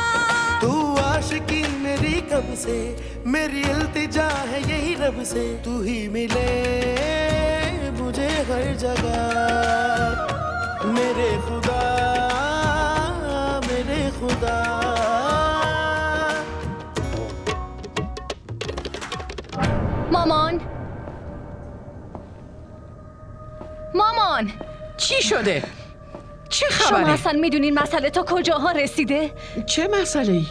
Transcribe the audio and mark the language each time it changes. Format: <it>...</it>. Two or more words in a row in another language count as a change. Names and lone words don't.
<hi>तू आशिकी मेरी कब से, मेरी इल्तिजा है यही रब से, तू ही मिले मुझे हर जगह, मेरे खुदा मेरे खुदा।</hi> <fa>مامان چی شده؟ چه شما خبره؟ اصلا میدونین مسئله تا کجاها رسیده؟ چه مسئله ای؟</fa>